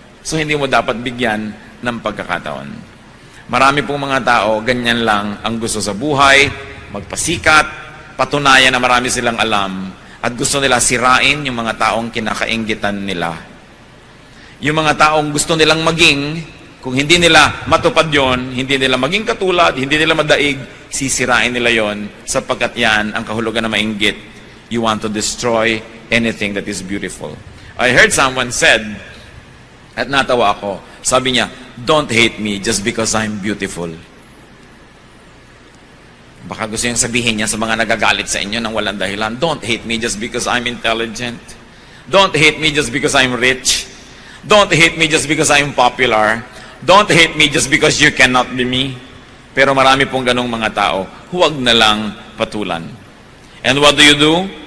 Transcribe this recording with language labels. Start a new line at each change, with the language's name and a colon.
Filipino: So, hindi mo dapat bigyan ng pagkakataon. Marami pong mga tao, ganyan lang ang gusto sa buhay, magpasikat, patunayan na marami silang alam, at gusto nila sirain yung mga taong kinakainggitan nila. Yung mga taong gusto nilang maging, kung hindi nila matupad yon, hindi nila maging katulad, hindi nila madaig, sisirain nila yon, sapagkat yan ang kahulugan na mainggit.
English: You want to destroy anything that is beautiful. I heard someone said,
Filipino: at natawa ako, sabi niya,
English: don't hate me just because I'm beautiful.
Filipino: Baka gusto niyang sabihin niya sa mga nagagalit sa inyo nang walang dahilan,
English: don't hate me just because I'm intelligent. Don't hate me just because I'm rich. Don't hate me just because I'm popular. Don't hate me just because you cannot be me.
Filipino: Pero marami pong ganong mga tao, huwag na lang patulan.
English: And what do you do?